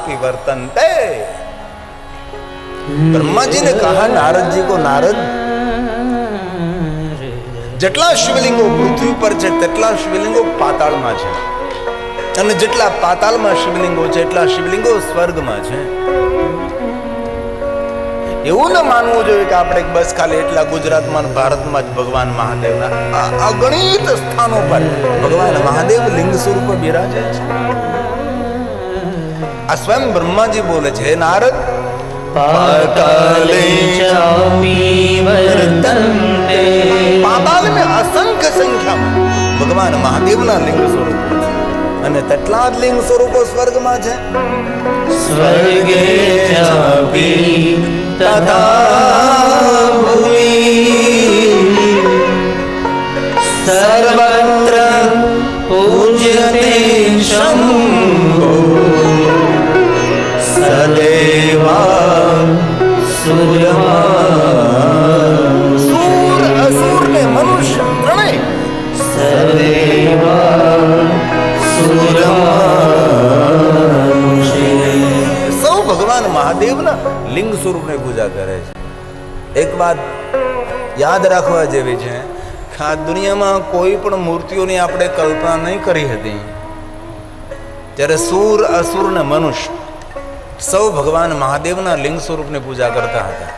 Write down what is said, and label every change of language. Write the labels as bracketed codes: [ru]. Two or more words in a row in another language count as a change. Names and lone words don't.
[gu] वर्तन्ते। [hi] ब्रह्मा जी ने कहा नारद जी को, [gu] नारद જેટલા શિવલિંગો પૃથ્વી પર છે તેટલા શિવલિંગો પાતાળમાં છે, અને જેટલા પાતાળમાં શિવલિંગો છે એટલા શિવલિંગો સ્વર્ગમાં છે. એવું ન માનવું જોઈએ કે આપણે બસ ખાલી એટલા ગુજરાતમાં અને ભારતમાં જ ભગવાન મહાદેવના અગણિત સ્થાનો પર ભગવાન મહાદેવ લિંગ સ્વરૂપ બિરાજે છે. આ સ્વયં બ્રહ્માજી બોલે છે, હે નારદ, [sa] पाताले चापि वर्तन्ते। [gu] પાતાળ में અસંખ્ય સંખ્યામાં ભગવાન મહાદેવના લિંગ સ્વરૂપો છે, અને તેટલા જ લિંગ સ્વરૂપો સ્વર્ગમાં છે. [sa] स्वर्गे चापि तथा भुवि सर्वत्र पूज्यते शम्भो सदेवा सूर्यमान। [gu] સૂર અસુર ને મનુષ્ય ત્રણેય [sa] सदेवा सूर्यमान। [gu] સૌ ભગવાન મહાદેવના લિંગ સ્વરૂપને પૂજા કરે છે. એક વાત યાદ રાખવા જેવી છે કે આ દુનિયામાં કોઈ પણ મૂર્તિઓની આપણે કલ્પના નહીં કરી હતી, ત્યારે સૂર અસુર ને મનુષ્ય સૌ ભગવાન મહાદેવના લિંગ સ્વરૂપની પૂજા કરતા હતા.